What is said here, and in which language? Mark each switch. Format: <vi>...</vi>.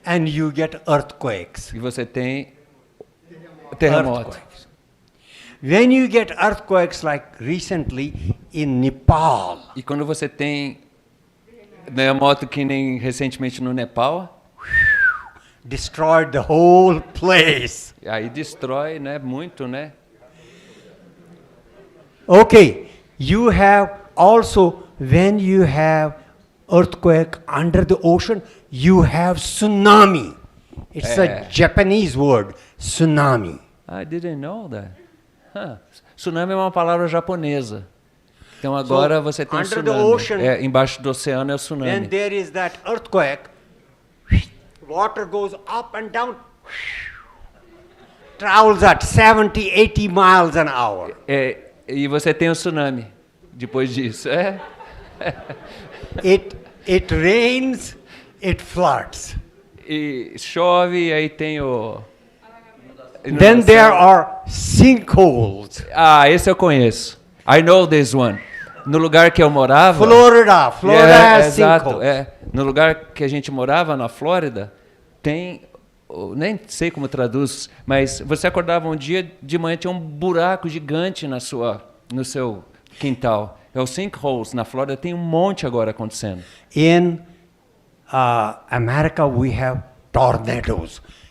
<en>and you get earthquakes.</en> <pt>e você tem terremoto.</pt> <en>Earthquakes. When you get earthquakes like recently in Nepal,</en> <pt>E quando você tem terremoto que nem recentemente no Nepal,</pt> <en>destroyed the whole place.</en> <pt>aí destrói, né, muito, né?</pt> <en>Okay, you have also, when you have earthquake under the ocean, you have tsunami. It's a Japanese word, tsunami. I didn't know that. Huh.</en> <pt>Tsunami é uma palavra japonesa. Então agora você tem</pt> <en>under the tsunami. ocean,</en> <pt>Embaixo do oceano é o tsunami.</pt> <en>there is that earthquake, water goes up and down, travels at 70, 80 miles an hour.</en> <pt>E você tem o tsunami depois disso.</pt> <en>It rains, it floods.</en> <pt>E chove, e aí tem o...</pt> <en>Then there are sinkholes.</en> <pt>Ah, esse eu conheço.</pt> <en>I know this one.</en> <pt>No lugar que eu morava...</pt> <en>Florida has</en> <pt>exato,</pt> <en>sinkholes.</en> <pt>No lugar que a gente morava, na Flórida, tem... Nem sei como traduz, mas você acordava um dia, de manhã tinha um buraco gigante no seu quintal. É o sinkholes. Na Flórida tem um monte agora acontecendo.</pt> <en>In America, we have tornadoes.</en>